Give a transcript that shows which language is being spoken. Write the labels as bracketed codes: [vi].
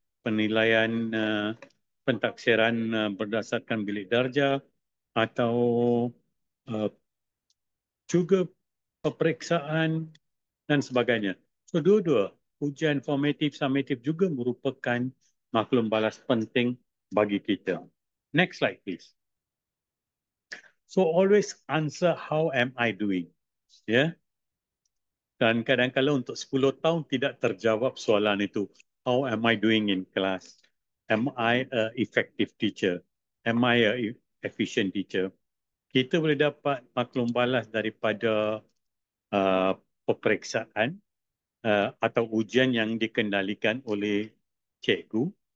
[ms] Penilaian pentaksiran berdasarkan bilik darjah atau uh, juga peperiksaan dan sebagainya. So dua-dua, ujian formatif, summative juga merupakan maklum balas penting bagi kita. [en] Next slide please. So always answer how am I doing. [ms] Ya. Yeah? Dan kadang-kadang untuk 10 tahun tidak terjawab soalan itu. [en] How am I doing in class? Am I a effective teacher? Am I a efficient teacher? [ms] Kita boleh dapat maklum balas daripada uh, peperiksaan atau ujian yang dikendalikan oleh cikgu.